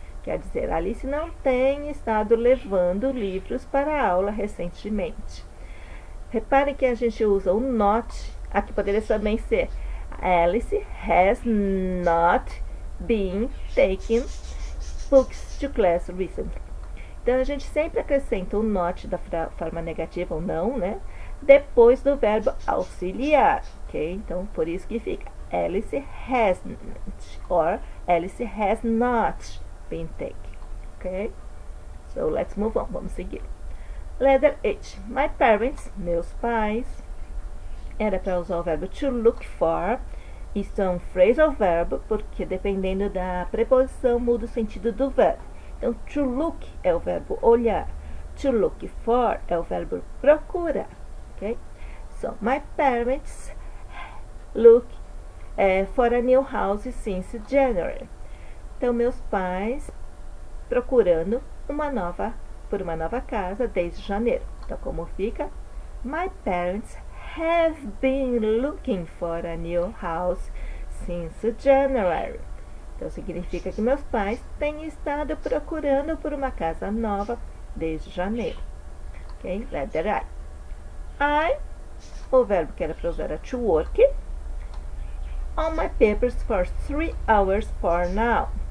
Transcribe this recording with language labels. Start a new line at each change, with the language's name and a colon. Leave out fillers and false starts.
Portuguese: Quer dizer, Alice não tem estado levando livros para a aula recentemente. Reparem que a gente usa o not. Aqui poderia também ser
English: Alice has not been taking books to class recently.
Portuguese: Então, a gente sempre acrescenta o not da forma negativa ou não, né? Depois do verbo auxiliar, ok? Então, por isso que fica
English: Alice hasn't or Alice has not been taken, ok? So, let's move on.
Portuguese: Vamos seguir.
English: Letter H. My parents,
Portuguese: meus pais. Era para usar o verbo to look for. Isso é um phrasal verb, porque dependendo da preposição muda o sentido do verbo. Então, to look é o verbo olhar. To look for é o verbo procurar.
English: Okay? So, my parents look for a new house since January.
Portuguese: Então, meus pais procurando por uma nova casa desde janeiro. Então, como fica?
English: My parents have been looking for a new house since January.
Portuguese: Então, significa que meus pais têm estado procurando por uma casa nova desde janeiro. Ok?
English: Letter I.
Portuguese: O verbo que era para usar era to work.
English: On my papers for 3 hours for now.